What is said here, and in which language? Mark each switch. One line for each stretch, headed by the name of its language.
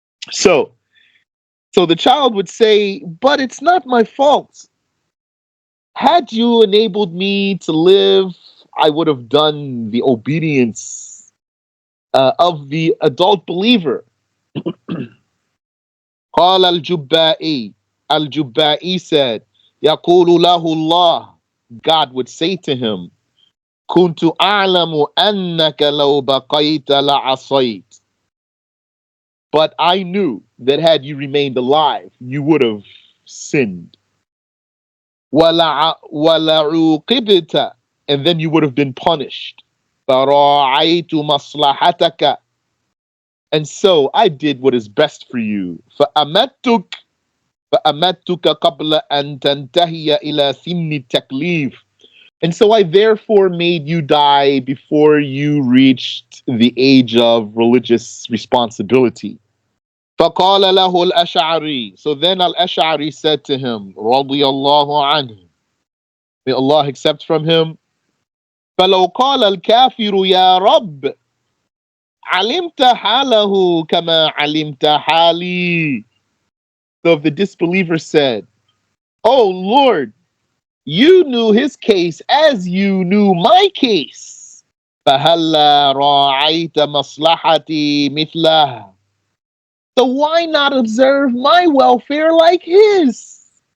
English: So the child would say, but it's not my fault. Had you enabled me to live, I would have done the obedience of the adult believer.
Arabic: قال الجبائي,
English: Al-Jubba'i said,
Arabic: يقول له الله,
English: God would say to him,
Arabic: كنت أعلم أنك لو بقيت لعصيت.
English: But I knew that had you remained alive, you would have sinned.
Arabic: وَلَعُوقِبْتَ,
English: and then you would have been punished.
Arabic: فَرَاعَيْتُ مَصْلَحَتَكَ,
English: and so I did what is best for you.
Arabic: فَأَمَتْتُكَ قَبْلَ أَن تَنْتَهِيَ إِلَى سِنِّ التَّكْلِيفِ,
English: and so I therefore made you die before you reached the age of religious responsibility.
Arabic: فَقَالَ لَهُ الْأَشْعَرِي,
English: so then Al-Ash'ari said to him,
Arabic: رَضِيَ اللَّهُ عَنْهُ,
English: may Allah accept from him,
Arabic: فَلَوْ قَالَ الْكَافِرُ يَا رَبِّ عَلِمْتَ حَالَهُ كَمَا عَلِمْتَ حَالِي.
English: So if the disbeliever said, oh Lord, you knew his case as you knew my case,
Arabic: فَهَلَّا رَاعَيْتَ مَصْلَحَتِي مِثْلَهُ,
English: so why not observe my welfare like his?